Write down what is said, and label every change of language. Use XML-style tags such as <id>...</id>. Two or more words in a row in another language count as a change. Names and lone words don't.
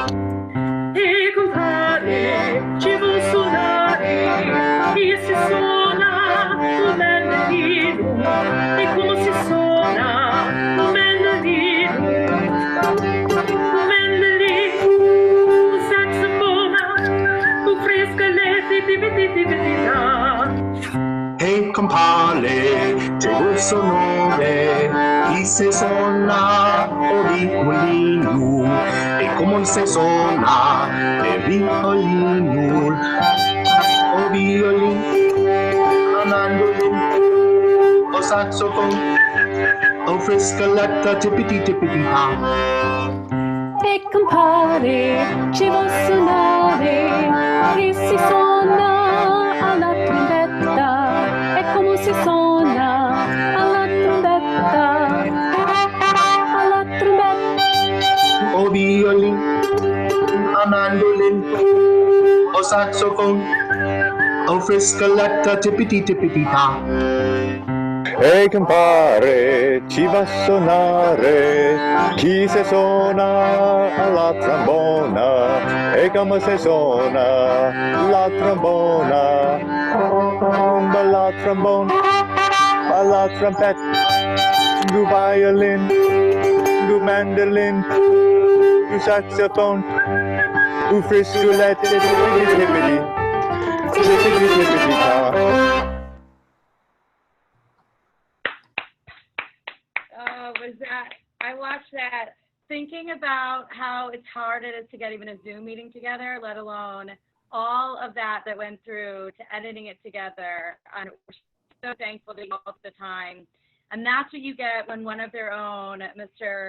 <it>E compare, ci vuol suonare, e si suona un mandolino, e come si suona un mandolino, un saxofona, un friscaletto, tipi-tipi-tipi-ta. Hey compare, c'è il sonore, chi se suona o violino, e come se suona e violino, o violin, o mandolin, o saxophone, o friscoletta, tippity tippity ta. E compare, ci vuol suonare, che si suona alla trombetta. E come si suona alla trombetta? Alla trombetta. O violin, o mandolin, o saxophone, o friscoletta, tippity tippity ta. Ehi compare, ci va a suonare, chi se suona alla trombona, e come se suona la trombona, alla trombone, alla trompette, du violin, du mandolin, du saxophone, du friscolette, tippity tippity, tippity tippity ta.</it> <en>Was that, I watched that thinking about how it's hard it is to get even a Zoom meeting together, let alone all of that went through to editing it together. And we're so thankful to you all the time. And that's what you get when one of their own, Mr.</en>